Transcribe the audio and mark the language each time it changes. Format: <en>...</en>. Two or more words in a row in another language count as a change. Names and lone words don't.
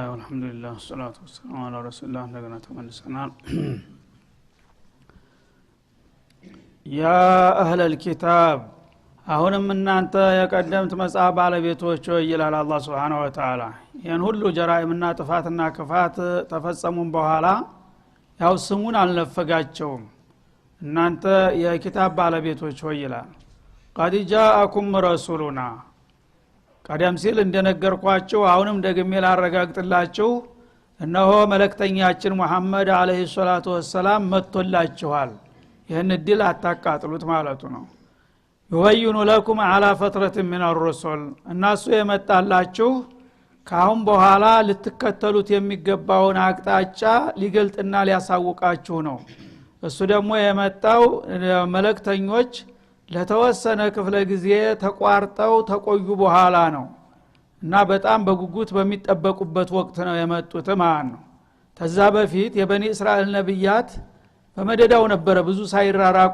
<ar>الحمد لله الصلاة والسلام على رسول الله</ar> <am>እንደገና ተመልሰናል።</am> <ar>يا أهل الكتاب</ar> <am>አሁንም እናንተ የቀደምት መጽሐፍ ባለቤቶች ይላል አላህ</am> <ar>سبحانه وتعالى።</ar> <am>ያን ሁሉ ጀራኢምና ጥፋትና ክፋት ተፈጸሙን በኋላ ያው ስሙን አልነፈጋቸውም። እናንተ የኪታብ ባለቤቶች ሆይ ይላል</am> <ar>قد جاءكم رسولنا</ar> <am>ቀደም ሲል እንደነገርኳችሁ አሁንም ደግሜ ላረጋግጥላችሁ እነሆ መልእክተኛችን መሐመድ</am> <ar>عليه الصلاة والسلام</ar> <am>መጥቶላችኋል። ይህን ድል አታቃጥሉት ማለቱ ነው።</am> <ar>يبين لكم على فترة من الرسل</ar> <am>እናሱ የመጣላችሁ ካሁን በኋላ ልትከተሉት የሚገባውን አቅጣጫ ሊገልጥና ሊያሳውቃችሁ ነው። እሱ ደግሞ የመጣው መልእክተኞች ለተወሰነ ክፍለ ጊዜ ተቋርጠው ተቆዩ በኋላ ነው እና በጣም በጉጉት በሚጠበቁበት ወቅት ነው የመጡት ማለት ነው። ከዛ በፊት የበኒ እስራኤል ነብያት በመደዳው ነበር ብዙ ሳይራራቁ</am>